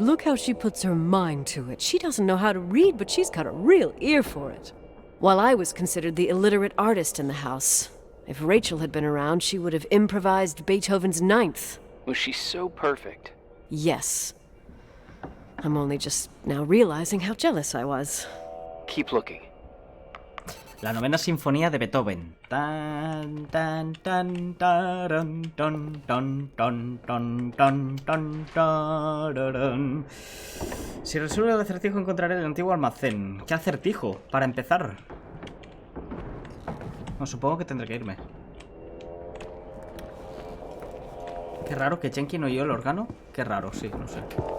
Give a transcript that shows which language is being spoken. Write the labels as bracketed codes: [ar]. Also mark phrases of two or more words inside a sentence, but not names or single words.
[en] Look how she puts her mind to it. She doesn't know how to read, but she's got a real ear for it. While I was considered the illiterate artist in the house. If Rachel had been around, she would have improvised Beethoven's Ninth. Was she so perfect? Yes. I'm only just now realizing how jealous I was. Keep looking. [es] La novena sinfonía de Beethoven. Tan, tan, tan, taran, ton, ton, ton, ton, ton, ton, tararán. Si resuelvo el acertijo encontraré el antiguo almacén. ¿Qué acertijo? Para empezar. No, supongo que tendré que irme. Qué raro que Jenkins oyó el órgano. Qué raro, sí, no sé.